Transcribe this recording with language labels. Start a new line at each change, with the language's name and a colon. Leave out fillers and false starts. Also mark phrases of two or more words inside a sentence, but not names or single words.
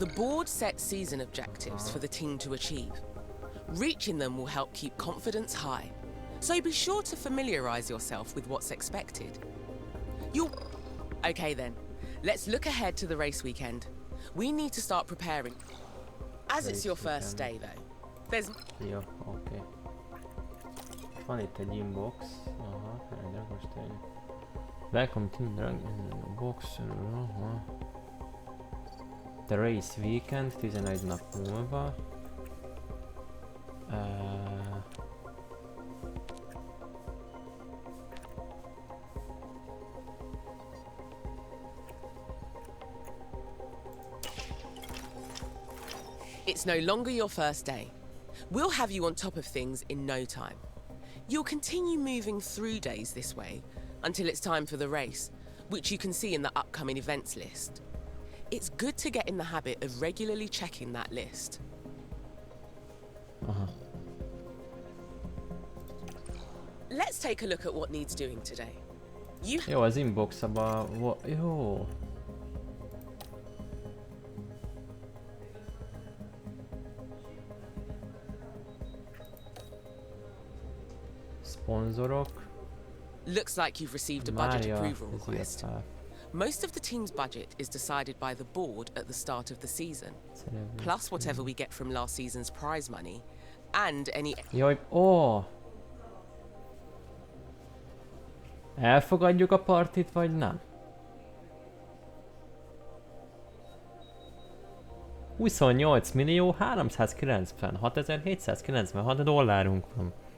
English: the board sets season objectives for the team to achieve. Reaching them will help keep confidence high, so be sure to familiarize yourself with what's expected. Okay then, let's look ahead to the race weekend. We need to start preparing. As it's your first day though, there's...
Hungarian: Jó, oké. Van itt egy inbox. Aha, de most egy...
English: Welcome to the box. Aha. The race weekend, 11
Hungarian: nap múlva.
English: It's no longer your first day. We'll have you on top of things in no time. You'll continue moving through days this way until it's time for the race, which you can see in the upcoming events list. It's good to get in the habit of regularly checking that list. Let's take a look at what needs doing today.
Hungarian: Jó, az inbox-aba... Jó. Sponsorok.
English: Looks like you've received a budget approval request. Most of the team's budget is decided by the board at the start of the season, plus whatever we get from last season's prize money, and any...
Hungarian: Jaj, ó! Elfogadjuk a partit, vagy nem? 28.396.796 dollárunk van.